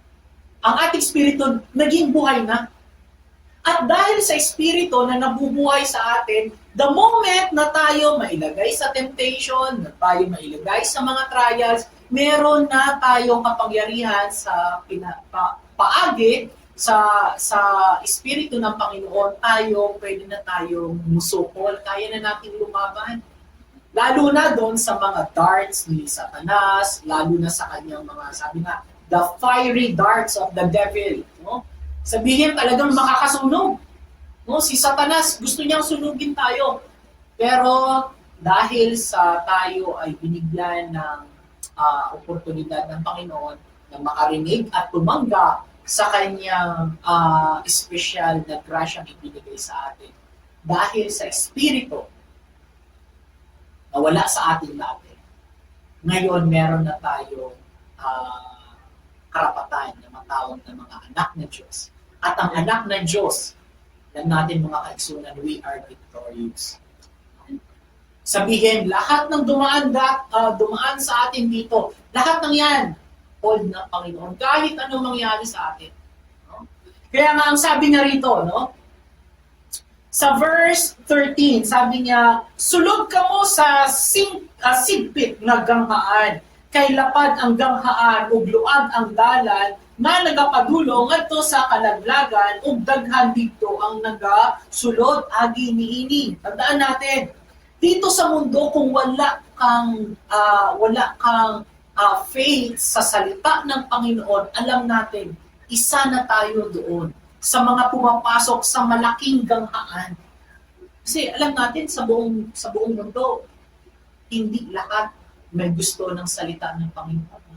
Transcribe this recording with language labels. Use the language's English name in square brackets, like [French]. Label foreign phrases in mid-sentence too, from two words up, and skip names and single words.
[Filipino] Ang ating Espiritu naging buhay na. At dahil sa Espiritu na nabubuhay sa atin, [English] the moment [Filipino] na tayo mailagay sa temptation, na tayo mailagay sa mga trials, meron na tayong kapangyarihan [Cebuano] sa paagi [Filipino] sa Espiritu ng Panginoon, [Cebuano] pwede na tayong musukol, [Filipino] kaya na nating lumaban. Lalo na doon sa mga darts ni Satanas, lalo na sa kanyang mga, sabi nga, [English] the fiery darts of the devil. No? [Filipino] Sabihin talagang makakasunog. No? Si Satanas, gusto niyang sunugin tayo. Pero dahil sa tayo ay binigyan ng oportunidad ng Panginoon na makarinig at tumanggap sa kanyang special na grasyang ibinigay sa atin. Dahil sa Espiritu na wala sa atin dati. Ngayon, meron na tayo karapatan na matawag ng mga anak ng Diyos. At ang anak ng Diyos, lang natin mga kaigsunan, [English] we are victorious. [Filipino] Sabihin, lahat ng dumaan sa atin dito, lahat ng yan, hold ng Panginoon, kahit anong mangyari sa atin. No? Kaya nga ang sabi niya rito, no? Sa verse 13, sabi niya, [Cebuano] sulod ka mo sa sigpit na ganghaan, kay lapad ang ganghaan, ug luag ang dalan, na nagapadulong ngadto sa kalaglagan, ug daghan dito ang nagasulod agi niini. [Filipino] Tandaan natin, dito sa mundo, kung wala kang faith sa salita ng Panginoon, alam natin, isa na tayo doon sa mga pumapasok sa malaking ganghaan. Kasi alam natin sa buong mundo, hindi lahat may gusto ng salita ng Panginoon.